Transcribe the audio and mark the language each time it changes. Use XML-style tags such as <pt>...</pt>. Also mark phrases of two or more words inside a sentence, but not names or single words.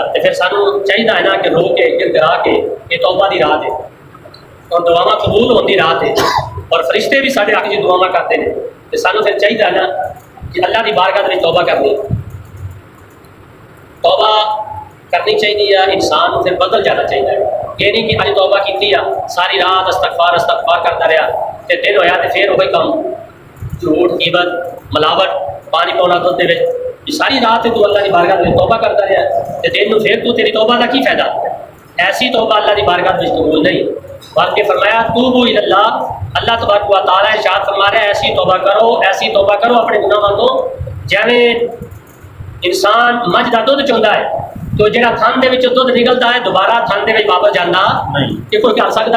<ur>تو پھر سانوں چاہیے ہے نا کہ رو کے گر گرا کے یہ توبہ دی رات ہے اور دعاواں قبول ہونے کی رات ہے اور فرشتے بھی سارے آگے دعاواں کرتے ہیں، تو سانوں پھر چاہیے ہے نا کہ اللہ کی بارگاہ میں توبہ کرنی، توبہ کرنی چاہیے، انسان پھر بدل جانا چاہیے۔ یہ نہیں کہ اج توبہ کی ساری رات استغفار استغفار کرتا رہا تے دن ہویا تے پھر وہی کام، جھوٹ غیبت ملاوٹ</ur> <pa>پانی پاؤنا دودھ دے وچ،</pa> <ur>کہ ساری رات تو اللہ کی بارگاہ میں توبہ کرتا رہا تو دن میں پھر تو تیری توبہ کا کی فائدہ؟ ایسی توبہ اللہ کی بارگاہ میں قبول نہیں، بلکہ فرمایا</ur> <ar>توبو الی اللہ،</ar> <ur>اللہ تبارک و تعالیٰ ارشاد فرما رہا ہے ایسی توبہ کرو اپنے گناہوں کو جیویں انسان مجھ کا دودھ چاہتا ہے تو جہاں</ur> <pa>تھن دے وچوں</pa> <ur>دودھ نکلتا ہے دوبارہ</ur> <pa>تھن دے وچ</pa> <ur>واپس جانا کہ کوئی کر سکتا ہے؟</ur>